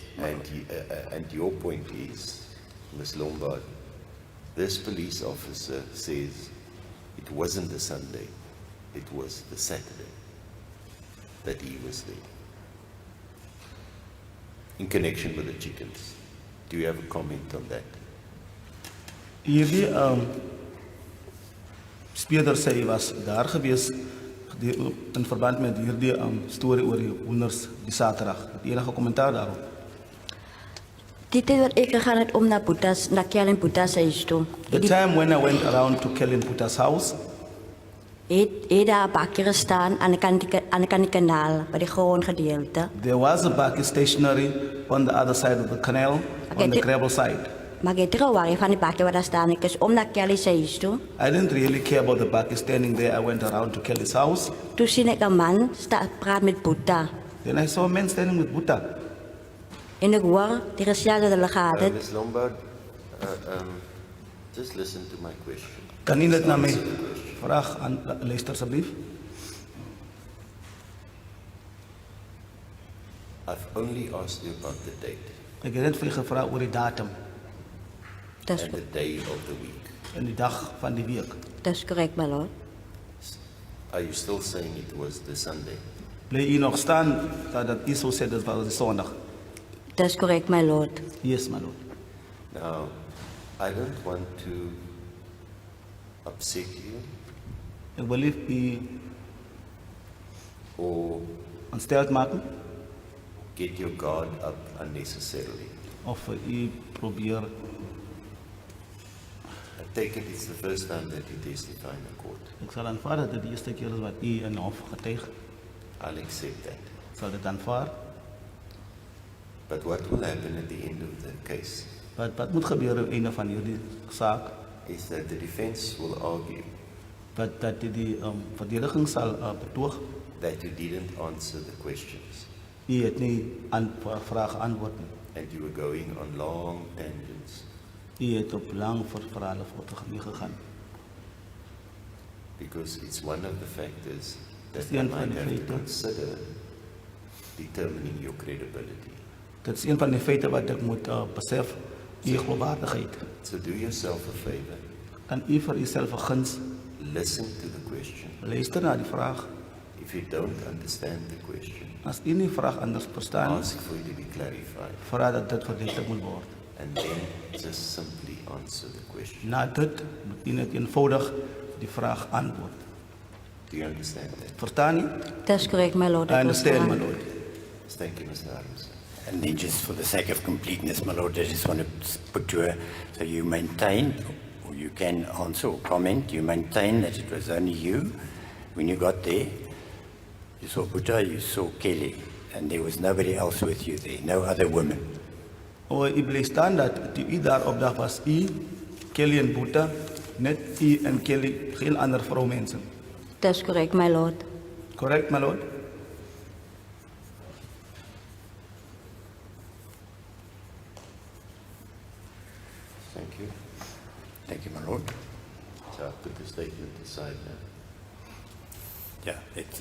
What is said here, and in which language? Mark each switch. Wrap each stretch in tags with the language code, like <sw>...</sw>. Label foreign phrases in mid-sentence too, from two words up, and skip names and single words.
<en>And your point is, Ms. Lombard, this police officer says it wasn't the Sunday, it was the Saturday that he was there. In connection with the chickens. Do you have a comment on that?</en> <af>Hierdie speurder sê hy was daar gewees in verband met hierdie storie oor die hoenders die Saterdag. Het enige kommentaar daarop? Die tyd wat ek gegaan het om na Kelly en Boeta se huis toe.</af> <en>The time when I went around to Kelly Puta's house,</en> <af>Het daar 'n bakkie gestaan aan de kant die kanaal by die grondgedeelte.</af> <en>there was a bakkie stationary on the other side of the canal, Okay, on the gravel side.</en> <af>Maar ek het trouwaar van die bakkie wat daar staan, ek is om na Kelly se huis toe.</af> <en>I didn't really care about the bakkie standing there. I went around to Kelly's house.</en> <af>Toe sien ek 'n man praat met Boeta.</af> <en>Then I saw a man standing with Buta.</en> <af>En ek hoor die gesels dat hulle gehad het.</af> <en>Ms. Lombard, just listen to my question.</en> <af>Kan u net na my vraag aan luister asseblief?</af> <en>I've only asked you about the date</en> <af>Ek het net vir u gevra oor die datum Dis</af> <en>and the day of the week.</en> <af>en die dag van die week. dis korrek,</af> <en>my lord. Are you still saying it was the Sunday?</en> <af>Bly u nog staan dat u so sê dit was die Sondag? Dis korrek,</af> <en>my lord. Yes, my lord. Now, I don't want to upset you</en> <af>Ek wil nie u</af> <en>or</en> <af>ontsteld maak</af> <en>get your guard up unnecessarily.</en> <af>of u probeer.</af> <en>I take it it's the first time that you testify in a court.</en> <af>Ek sal aanvaar dat dit die eerste keer is wat u in hof getuig.</af> <en>I'll accept that.</en> <af>Ek sal dit aanvaar.</af> <en>But what will happen at the end of the case</en> <af>Wat moet gebeur aan die einde van hierdie saak?</af> <en>is that the defense will argue</en> <af>Dat die verdediging sal betoog.</af> <en>that you didn't answer the questions</en> <af>U het nie aan vrae geantwoord nie.</af> <en>and you were going on long tangents</en> <af>U het op lang verhale gegaan.</af> <en>because it's one of the factors that</en> <af>Is</af> <en>we</en> <af>die een</af> <en>might</en> <af>van die</af> <en>have to</en> <af>feite?</af> <en>consider determining your credibility.</en> <af>Dit is een van die feite wat ek moet besef, u geloofwaardigheid.</af> <en>So do yourself a favor,</en> <af>Kan u vir uself 'n guns</af> <en>listen to the question.</en> <af>luister na die vraag.</af> <en>If you don't understand the question,</en> <af>As u nie vraag anders verstaan nie,</af> <en>ask for it to be clarified</en> <af>vra dat dit verduidelik moet word.</af> <en>and then just simply answer the question.</en> <af>Na dit moet u net eenvoudig die vraag antwoord.</af> <en>Do you understand that?</en> <af>Verstaan u? Dis korrek,</af> <en>my lord. I</en> <af>ek</af> <en>understand, my</en> <af>verstaan.</af> <en>lord. Thank you, Mr. Adams. And then just for the sake of completeness, my lord, I just want to put to her, so you maintain, or you can answer or comment, you maintain that it was only you, when you got there, you saw Buta, you saw Kelly, and there was nobody else with you there, no other women.</en> <af>O, u bly staan dat toe u daar op dag was, u, Kelly en Boeta, net u en Kelly, geen ander vroumense. Dis korrek,</af> <en>my lord. Correct, my lord? Thank you. Thank you, my lord. So I'll put the statement aside now. Yeah, it's,</en>